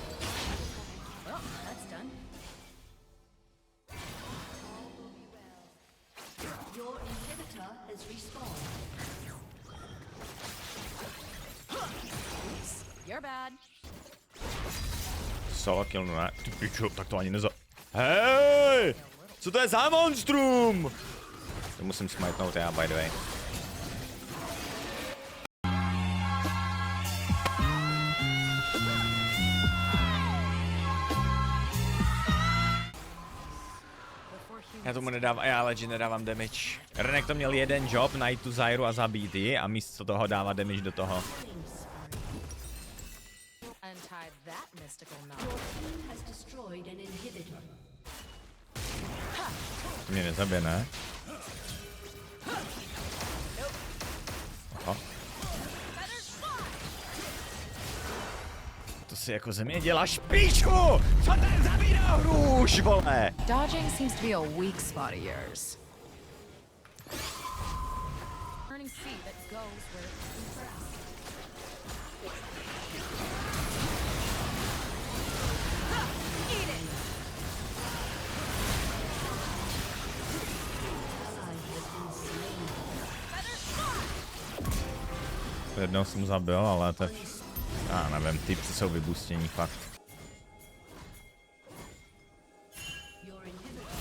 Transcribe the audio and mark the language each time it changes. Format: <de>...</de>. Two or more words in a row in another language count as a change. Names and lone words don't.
<en>Well, that's done. Your inhibitor has respawned. You're bad. Solo kill,</en> <cs>no ne? Ty pičo, tak to ani neza... Hej! Co to je za monstrum? To musím smajtnout já,</cs> <en>by the way.</en> <cs>Já tomu nedávám, já legit nedávám damage. Renek to měl jeden job, najít tu Zyru a zabít ji a místo toho dává damage do toho.</cs> <en>Untie that mystical knot. Your team has destroyed an inhibitor.</en> <cs>To mě nezabije, ne? Aha. To si jako ze mě děláš píču! Co to je za videohru už, vole?</cs> <en>Dodging seems to be a weak spot of yours. Turning seed that goes where it's impressed. Eat it!</en> <cs>Jednou jsem zabil, ale to... Já nevím, typci jsou vybustění, fakt.</cs> <en>Your inhibitor.</en>